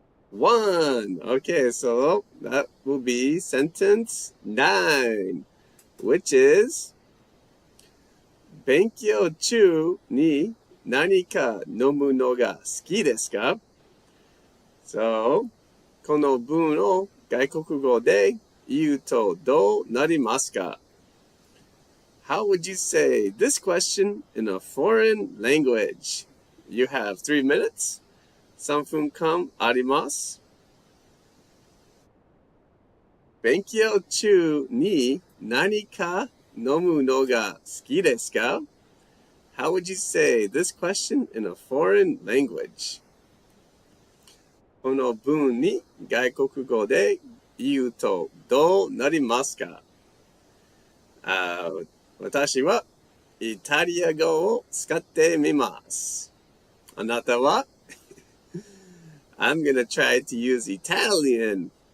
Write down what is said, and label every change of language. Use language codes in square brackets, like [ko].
[en] 1. Okay, so that will be sentence 9, which is [ja] 勉強中に何か飲むのが好きですか? So, この文を外国語で言うとどうなりますか? [en] How would you say this question in a foreign language? You have 3 minutes. [ja] 3分間あります。勉強中に何か飲むのが好きですか? [en] How would you say this question in a foreign language? [ja] この文に外国語で言うとどうなりますか? 私はイタリア語を使ってみます。あなたは? [en] I'm gonna try to use Italian.